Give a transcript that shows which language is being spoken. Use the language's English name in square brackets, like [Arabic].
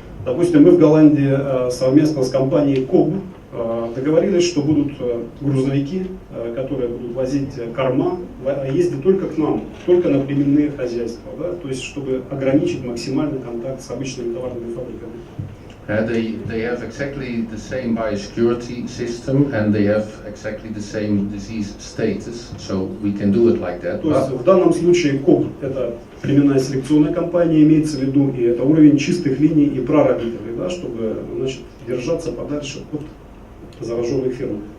[Russian] Допустим, мы в Голландии совместно с компанией КОБ договорились, что будут грузовики, которые будут возить корма, ездить только к нам, только на племенные хозяйства, то есть чтобы ограничить максимальный контакт с обычными товарными фабриками. [English] They have exactly the same biosecurity system and they have exactly the same disease status, so we can do it like that. [Russian] То есть в данном случае КОП – это племенная селекционная компания, имеется в виду, и это уровень чистых линий и прародителей, чтобы держаться подальше от зараженных ферм.